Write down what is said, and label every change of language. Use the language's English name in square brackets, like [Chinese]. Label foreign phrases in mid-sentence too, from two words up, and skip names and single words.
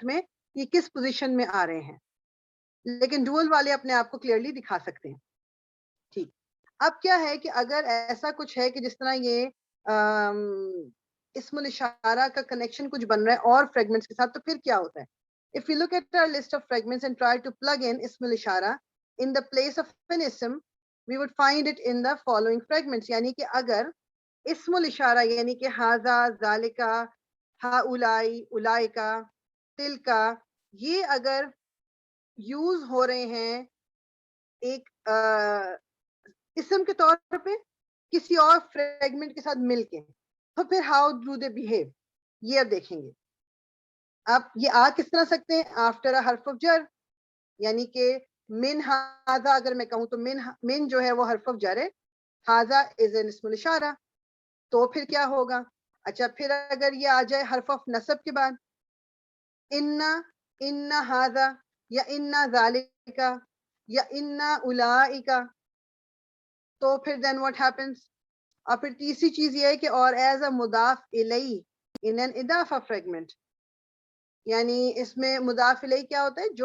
[Urdu] میں یہ کس پوزیشن میں آ رہے ہیں لیکن ڈوئل والے اپنے آپ کو کلیئرلی دکھا سکتے ہیں ٹھیک اب کیا ہے کہ اگر ایسا کچھ ہے کہ جس طرح یہ اسم الاشارہ کا کنیکشن کچھ بن رہا ہے اور فریگمنٹس کے ساتھ تو پھر کیا ہوتا ہے [English] if you look at our list of fragments and try to plug in اسم الاشارہ in the place of an ism we would find it in the following fragments [Urdu] یعنی کہ اگر اسم الاشارہ یعنی کہ [Arabic] ہاذا ذالکا ہاؤلائی اولائکا تلکا [Urdu] یہ اگر یوز ہو رہے ہیں ایک اسم کے طور پہ کسی اور فریگمنٹ کے ساتھ مل کے, تو پھر [English] how do they behave, [Urdu] یہ اب دیکھیں گے. اب یہ آ کس طرح سکتے ہیں؟ [English] after a [Urdu] حرف آف جر, یعنی کہ [Arabic] من ہاذا [Urdu] اگر میں کہوں تو من جو ہے وہ حرف آف جر ہے, ہاذا [English] is an [Urdu] اسم الاشارہ, تو پھر کیا ہوگا؟ اچھا پھر اگر یہ آ جائے حرف آف نصب کے بعد, [Arabic] ان ہاذا [Urdu] یا [Arabic] ان ذالک [Urdu] یا [Arabic] ان اولئک, [Urdu] تو پھر [English] then what happens? [Urdu] اور پھر تیسری چیز یہ ہے کہ اور [English] as a [Arabic] مضاف الیہ [English] in an [Urdu] اضافہ فریگمنٹ, یعنی اس میں [Arabic] مضاف الیہ [Urdu] کیا ہوتا ہے؟